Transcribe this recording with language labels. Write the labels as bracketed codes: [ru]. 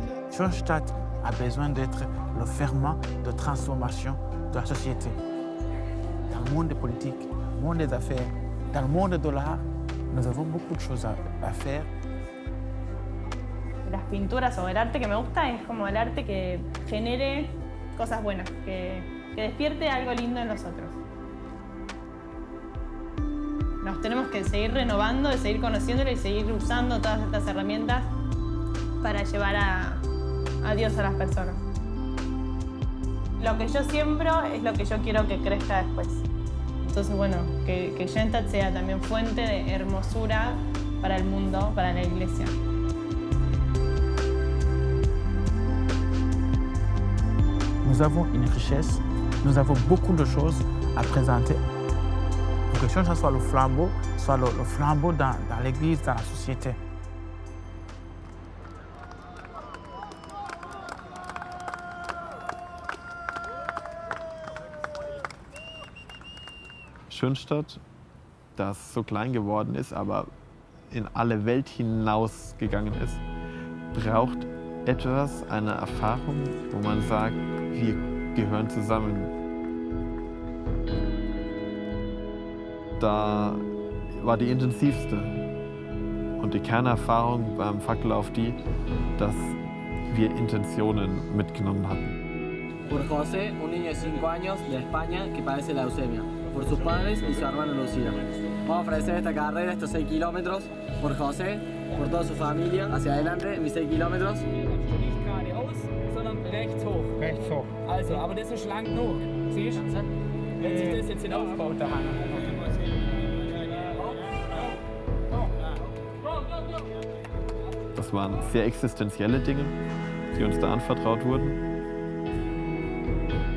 [fr] Schoenstatt a besoin d'être le ferment de transformation de la société. Dans le monde des politiques, dans le monde des affaires, dans le monde de l'art, nous avons beaucoup de choses à faire. [es] Las pinturas o el arte que me gusta es como el arte que genere cosas buenas, que despierte algo lindo en nosotros. Nos tenemos que seguir renovando, de seguir conociéndolo y seguir usando todas estas herramientas para llevar a Dios a las personas. Lo que yo siembro es lo que yo quiero que crezca después. Entonces, bueno, que Schoenstatt sea también fuente de hermosura para el mundo, para la iglesia. [fr] Nous avons une richesse, nous avons beaucoup de choses à présenter. Pour que Schoenstatt soit le flambeau dans l'Église, dans la société. [de] Schoenstatt, das so klein geworden ist, aber in alle Welt hinausgegangen ist, braucht etwas, eine Erfahrung, wo man sagt, wir gehören zusammen. Da war die intensivste und die Kernerfahrung beim Fackellauf die, dass wir Intentionen mitgenommen hatten. [es] Por José, un niño de 5 años de España que padece leucemia. Por sus padres y su hermana Lucía. Vamos a ofrecer esta carrera, estos 6 kilómetros, por José, por toda su familia. Hacia adelante, mis 6 kilómetros. [de] Nicht geradeaus, sondern rechts hoch. Rechts hoch. Also, aber das ist schlank genug. Siehst du? Wenn sich das jetzt hinaufbaut, da Das waren sehr existenzielle Dinge, die uns da anvertraut wurden.